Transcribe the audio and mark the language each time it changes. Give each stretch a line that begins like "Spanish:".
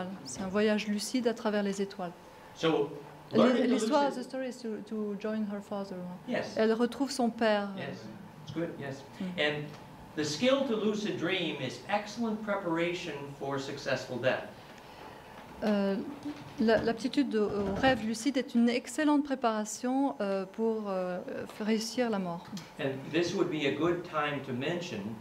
French: C'est un voyage lucide à travers les étoiles.
English: So,
French: L'histoire,
English: the story is to join her father. yes.
French: Elle retrouve son père.
English: Yes, it's good, yes. And the skill to lucid dream is excellent preparation for successful death.
French: L'aptitude au rêve lucide est une excellente préparation pour réussir la mort.
English: And this would be a good time to mention